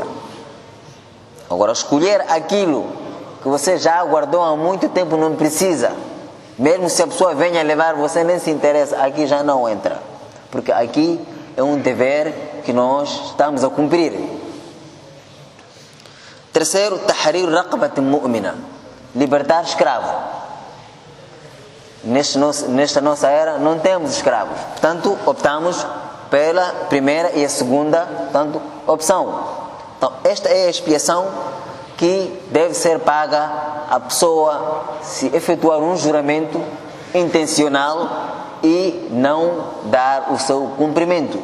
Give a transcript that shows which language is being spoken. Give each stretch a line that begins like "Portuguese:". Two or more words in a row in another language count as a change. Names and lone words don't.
Portuguese: Agora, escolher aquilo que você já guardou há muito tempo não precisa. Mesmo se a pessoa venha levar, você nem se interessa, aqui já não entra. Porque aqui é um dever que nós estamos a cumprir. Terceiro,
Arabic: تحرير رقبة مؤمنة,
Portuguese: libertar escravo. Nesta nossa era não temos escravos, portanto optamos pela primeira e a segunda, portanto, opção. Então esta é a expiação que deve ser paga a pessoa se efetuar um juramento intencional e não dar o seu cumprimento.